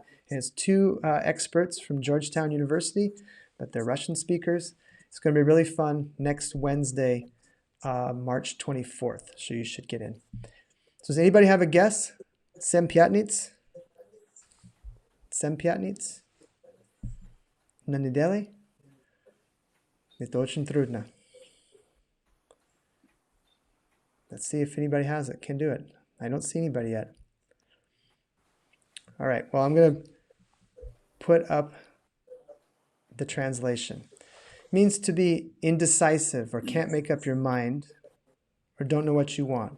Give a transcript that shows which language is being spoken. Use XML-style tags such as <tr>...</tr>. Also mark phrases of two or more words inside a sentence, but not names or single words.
<en>And it's two experts from Georgetown University, but they're Russian speakers. It's going to be really fun next Wednesday, March 24th. So you should get in. So does anybody have a guess?</en> <ru>Семь пятниц? Семь пятниц? На неделе? Это очень трудно.</ru> <en>Let's see if anybody has it, can do it. I don't see anybody yet. All right, well, I'm going to put up the translation. It means to be indecisive or can't make up your mind or don't know what you want.</en>